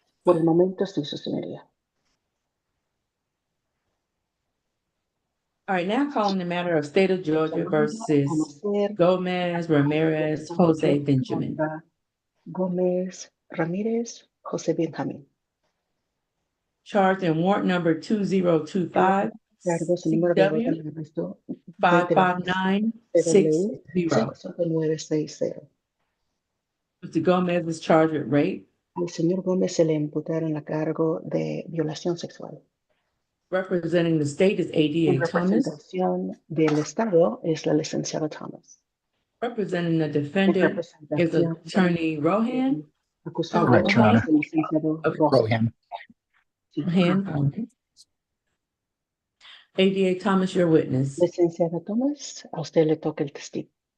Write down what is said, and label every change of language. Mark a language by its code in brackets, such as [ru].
[es] Por el momento sí, su señoría. [en] All right, now calling the matter of State of Georgia versus Gomez, Ramirez, Jose Benjamin. [es] Gómez Ramírez, José Benjamín. [en] Charged in warrant number 2025 [es] Cargos número de arresto 55960. 5960. [en] Mr. Gomez was charged with rape. [es] Al señor Gómez se le imputaron la cargo de violación sexual. [en] Representing the state is ADA Thomas. [es] Representación del Estado es la licenciada Thomas. [en] Representing the defendant is Attorney Rohan. [es] Acusado [en] Correct, Your Honor. [es] es el licenciado Rohan. Rohan. [en] ADA Thomas, your witness. [es] Licenciada Thomas, a usted le toca el testigo.